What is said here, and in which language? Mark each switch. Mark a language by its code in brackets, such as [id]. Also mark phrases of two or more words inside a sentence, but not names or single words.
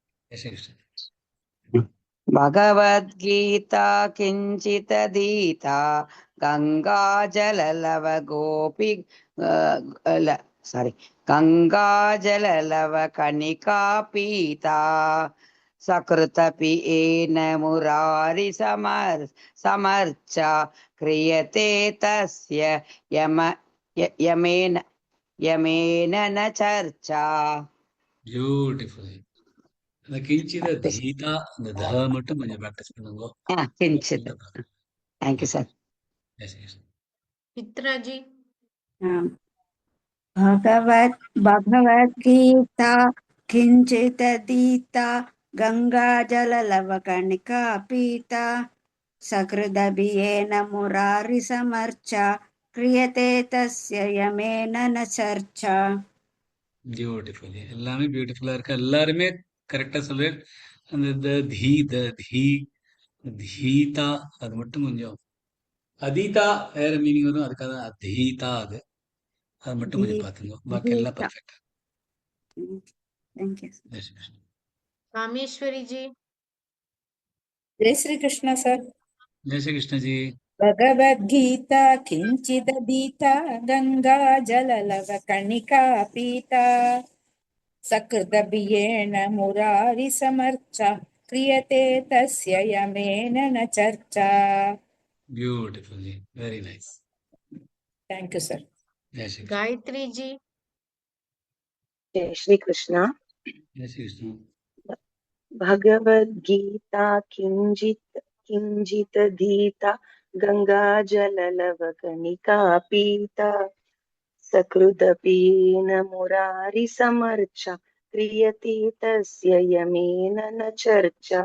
[sa] भगवद्गीता किञ्चिदधीता गङ्गा जललव कोपि चारि गङ्गा जललव कणिका पीता सकृदपि एन मुरारि समर्चा क्रियते तस्य यमेन न चर्चा. [ta] பியூட்டிஃபுல். அந்த [sa] किञ्चित धीता, [ta] அந்த த மட்டும் கொஞ்சம் ப்ராக்டிஸ் பண்ணுங்க. [en] கிஞ்சித். thank you sir. [ta] சித்ரா ஜி. [sa] भगवद्गीता किञ्चिदधीता गङ्गाजललवकणिका पीता सकृदभियेन मुरारिसमर्चा क्रियते तस्य यमेन न चर्चा. [ta] பியூட்டிஃபுல். எல்லாமே பியூட்டிஃபுல்லா இருக்கு. எல்லாருமே கரெக்டா சொல்றேன். அந்த தீதா அது மட்டும் கொஞ்சம், அதீதா வேற மீனிங் வரும், அதுக்காக அதீதா அது மட்டும் கொஞ்சம் பாத்துங்க. பாக்கி எல்லாம் Gita. பர்ஃபெக்ட். [en] Thank you. [ta] ராமேஸ்வரி ஜி. [hi] जय श्री कृष्ण सर। जय श्री कृष्ण जी। [sa] भगवद्गीता किंचिदधीता गंगा जललवकणिका पीता सकृदभियेन मुरारिसमर्चा क्रियते तस्य यमेन न चर्चा। [en] beautiful ji, very nice. thank you sir. [hi] जय श्री कृष्ण। गायत्री जी। जय श्री कृष्ण। जय श्री कृष्ण। [sa] भगवद्गीता किंचिदधीता गंगा जललवकणिका पीता सकृदपीन मुरारिसमर्चा क्रियते तस्य यमेन न चर्चा।